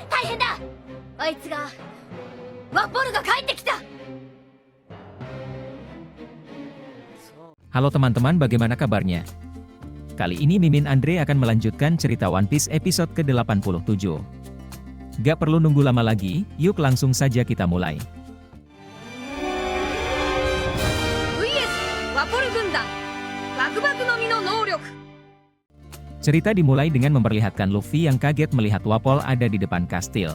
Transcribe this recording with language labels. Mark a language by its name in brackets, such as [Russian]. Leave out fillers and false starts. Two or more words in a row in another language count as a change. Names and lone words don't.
[Japanese] 変だ。あいつがワポルが帰ってきた。 [Indonesian] Halo teman-teman, bagaimana kabarnya? Kali ini Mimin Andre akan melanjutkan cerita One Piece episode ke-87. Gak perlu nunggu lama lagi, yuk langsung saja kita mulai. Cerita dimulai dengan memperlihatkan Luffy yang kaget melihat Wapol ada di depan kastil.